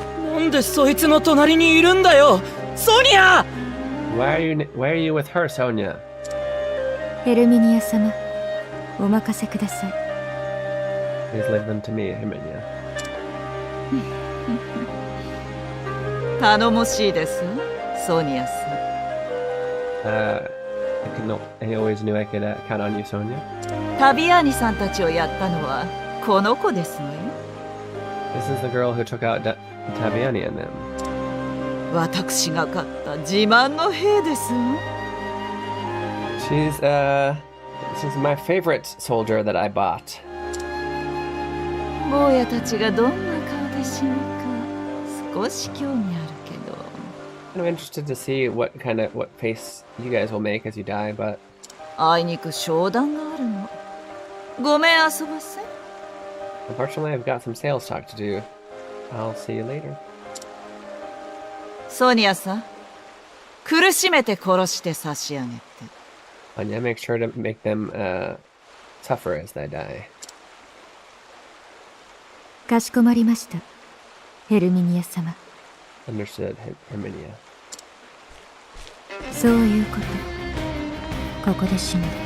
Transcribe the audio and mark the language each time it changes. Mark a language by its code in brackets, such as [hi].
[ja] なんでそいつの隣にいるんだよ、ソニア！ [en] Why are you with her, Sonia? [ja] ヘルミニア様、お任せください。 [en] Please leave them to me, Herminia. [ja] 頼もしいですわ、ソニアさん。 [en] I always knew I could count on you, Sonia. [ja] タビアーニさんたちをやったのはこの子ですのよ。 [en] This is the girl who took out Taviani and them. [ja] 私が買った自慢の兵ですわ。 [en] She's my favorite soldier that I bought. [ja] 坊やたちがどんな顔で死ぬか少し興味あるけど。 [en] I'm interested to see what face you guys will make as you die, but [ja] あいにく商談があるの。ごめん遊ばせ。 [en] unfortunately I've got some sales talk to do. I'll see you later. [ja] ソニアさん、苦しめて殺して差し上げて。 [en] Anya, make sure to make them suffer as they die. [ja] かしこまりました、ヘルミニア様。 [en] Understood, Herminia. [ja] そういうこと。ここで死ぬ。